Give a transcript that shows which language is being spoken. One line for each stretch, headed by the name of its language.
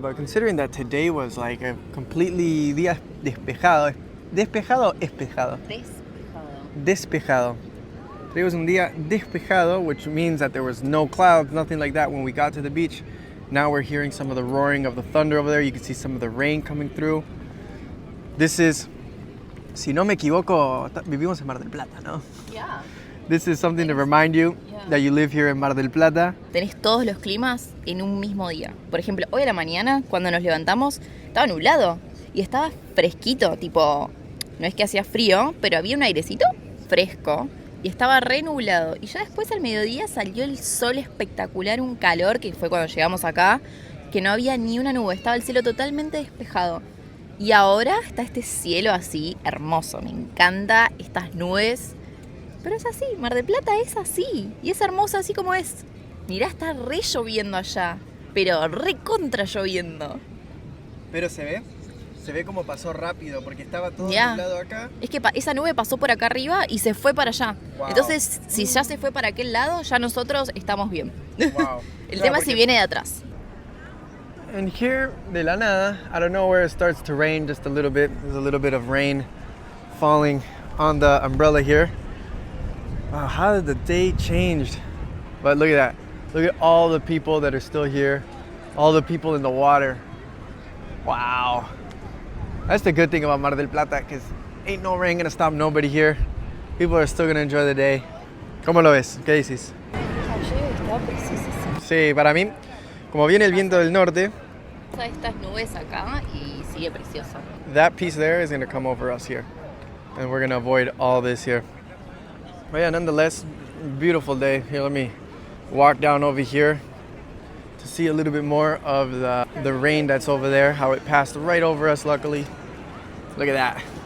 English: But considering that today was like a completely
Spanish: día despejado. ¿Despejado o espejado? Despejado. Despejado.
English: Today was
Spanish: un día despejado,
English: which means that there was no clouds, nothing like that when we got to the beach. Now we're hearing some of the roaring of the thunder over there. You can see some of the rain coming through. This is,
Spanish: si no me equivoco, vivimos en Mar del Plata, ¿no?
English: Yeah. This is something to remind you that you live here in Mar del Plata.
Spanish: Tenés todos los climas en un mismo día. Por ejemplo, hoy a la mañana, cuando nos levantamos, estaba nublado y estaba fresquito, tipo, no es que hacía frío, pero había un airecito fresco y estaba re nublado. Y ya después al mediodía salió el sol espectacular, un calor que fue cuando llegamos acá, que no había ni una nube, estaba el cielo totalmente despejado. Y ahora está este cielo así, hermoso, me encanta estas nubes. Pero es así, Mar del Plata es así. Y es hermosa así como es. Mirá, está re lloviendo allá. Pero re contra lloviendo. Pero se ve como pasó rápido porque estaba todo Ya. nublado acá. Es que esa nube pasó por acá arriba y se fue para allá. Wow. Entonces, si ya se fue para aquel lado, ya nosotros estamos bien. Wow. El tema es si viene de atrás.
English: And here,
Spanish: de la nada,
English: I don't know where it starts to rain just a little bit. There's a little bit of rain falling on the umbrella here. Wow, how did the day changed? But look at that. Look at all the people that are still here. All the people in the water. Wow. That's the good thing about Mar del Plata, because ain't no rain gonna stop nobody here. People are still gonna enjoy the day.
Spanish: ¿Cómo lo ves? ¿Qué dices? Sí, para mí, como viene el viento del norte, Estas nubes acá y sigue precioso.
English: that piece there is gonna come over us here. And we're gonna avoid all this here. But yeah, nonetheless, beautiful day. Here, let me walk down over here to see a little bit more of the rain that's over there, how it passed right over us, luckily. Look at that.